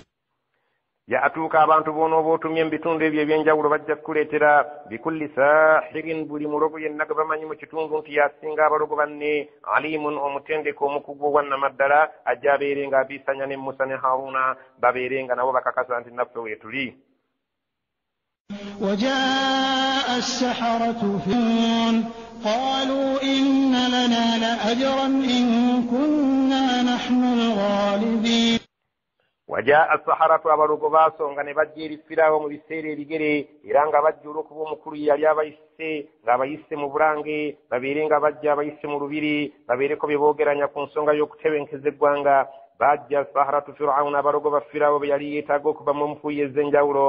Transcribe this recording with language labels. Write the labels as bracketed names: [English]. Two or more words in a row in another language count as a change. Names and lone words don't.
[Ganda] ya'tuuka abantu boonoba otumye mu bitundu ebyo ebyenjawulo bajja kukuleetera [Arabic] بكل ساحر [Ganda] buli mulogo yenna ge bamanyi mu kitundu nti yasinga abalogo banne alimun omutendeko omukugu owannamaddala ajja abeere nga abiisanya ne Musa ne Haruna babeere nga nabo bakakasa nti naffe weetuli. [Arabic] وجاء السحرة فرعون قالوا إن لنا لأجرا إن كنا نحن الغالبين. وجاء السحرة [Ganda] abalugo basonga ne bajja eri Firaawo mu biseera ebigere era nga bajja olw'okuba omukulu yali abayise ng'abayise mu bulange babeere nga bajja abayise mu lubiri babeereko bye boogeranya ku nsonga y'okutebenkeza eggwanga. Bajja [Arabic] السحرة فرعون [Ganda] abalugo ba Firaawo be yali yeetaaga okuba mu nfuuyi ez'enjawulo.